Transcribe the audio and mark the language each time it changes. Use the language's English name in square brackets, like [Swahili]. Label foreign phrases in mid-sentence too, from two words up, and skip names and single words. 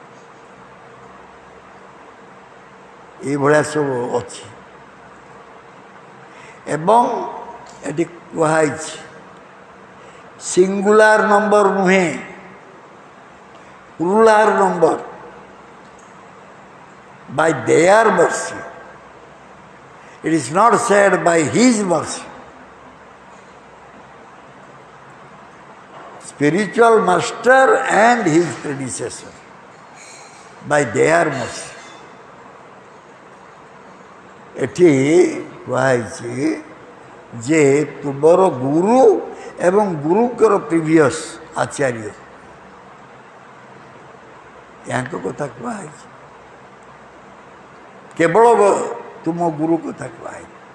[Odia] ଏଇଭଳିଆ ସବୁ ଅଛି। ଏବଂ ଏଠି କୁହାଯାଇଛି [English] singular number [Odia] ନୁହେଁ, [English] plural number. by their mercy. It is not said by his mercy. Spiritual master and his predecessor, by their mercy. [Odia] ଏଠି କୁହାଯାଇଛି ଯେ ତୁମର ଗୁରୁ ଏବଂ ଗୁରୁଙ୍କର ପ୍ରିଭିୟସ୍ ଆଚାର୍ଯ୍ୟ, ୟାଙ୍କ କଥା କୁହାଯାଇଛି। କେବଳ ତୁମ ଗୁରୁ କଥା କୁହାଯାଇଛି।